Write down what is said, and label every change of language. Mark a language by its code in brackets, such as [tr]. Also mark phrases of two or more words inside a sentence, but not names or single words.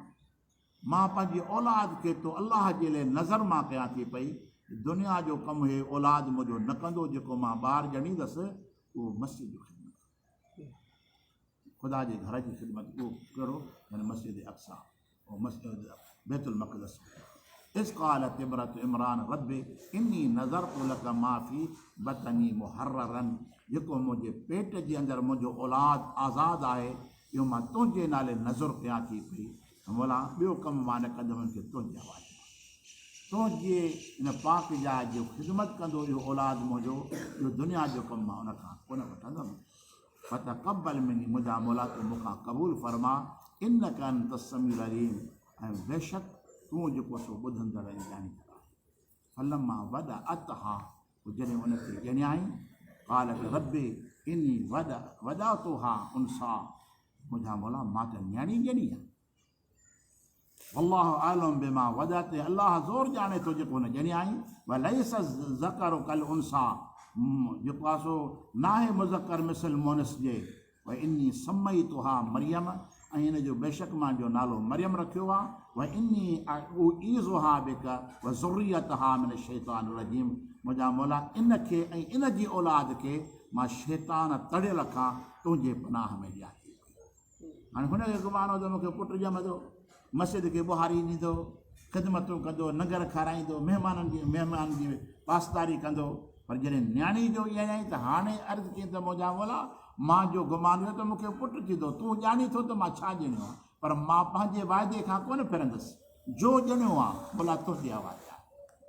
[sd] मां पंहिंजी औलाद खे तो अलाह जे लाइ नज़र मां कयां थी पई, दुनिया जो कमु हे औलाद मुंहिंजो न कंदो, जेको मां ॿारु ॼणींदसि उहो मस्जिद जो ख़िदमत, ख़ुदा जे घर जी ख़िदमत, उहो कहिड़ो, यानी मस्जिद अक़सा, उहो मस्जिद बैतुल मक़दस। [ar] إذ قالت امرأة عمران رب إني نذرت لك ما في بطني محررا, [sd] जेको मुंहिंजे पेट जे अंदरि मुंहिंजो औलाद आज़ादु आहे, इहो मां तुंहिंजे नाले नज़र कयां थी पई। मोला ॿियो कमु मां न कंदुमि, हुनखे तुंहिंजे हवाले, तुंहिंजे हिन पाक जाइ जो ख़िदमत कंदो इहो औलाद मुंहिंजो, इहो दुनिया जो कमु मां उनखां कोन वठंदुमि। [ar] فتقبل مني, [sd] मुंहिंजा मौला तूं मूंखां क़बूल फरमा, [ar] إنك أنت السميع العليم, [sd] ऐं बेशक तूं जेको सो ॿुधंदड़ ऐं ॼाणींदड़ आहे। [ar] فلما وضعتها, [sd] जॾहिं उनखे ॼणियाई, [ar] قالت رب إني وضعتها أنثى, [sd] मुंहिंजा मौला मां त न्याणी ॼणी आहे। [ar] والله أعلم بما وضعت, [sd] अलाह ज़ोर ॼाणे थो जेको हुन ॼणियाई। [ar] وليس الذكر كالأنثى, [sd] जेको आहे सो नाहे मुज़कर मिसल मोनस जे। [ar] وإني سميتها مريم, [sd] ऐं इन जो बेशक मां जो नालो मरियम रखियो आहे। [ar] وإني أعيذها بك وذريتها من الشيطان الرجيم, [sd] मुंहिंजा मौला इनखे ऐं इन जी औलाद खे मां शैतान तड़ियल खां तुंहिंजे पनाह में ॾियां थी। हाणे हुनखे गुमान हो त मूंखे पुटु ॼमंदो, मस्जिद खे ॿुहारी ॾींदो, ख़िदमतूं कंदो, नगर खाराईंदो, महिमान जी पासदारी कंदो, पर जॾहिं न्याणी जो ईअं आई त हाणे अर्ज़ु कई त मुंहिंजा मौला मां जो गुमान हुयो त मूंखे पुटु थींदो, तूं ॼाणी थो त मां छा ॼणियो आहे, पर मां पंहिंजे वाइदे खां कोन फिरंदुसि, जो ॼणियो आहे मौला तुंहिंजे हवाले आहे।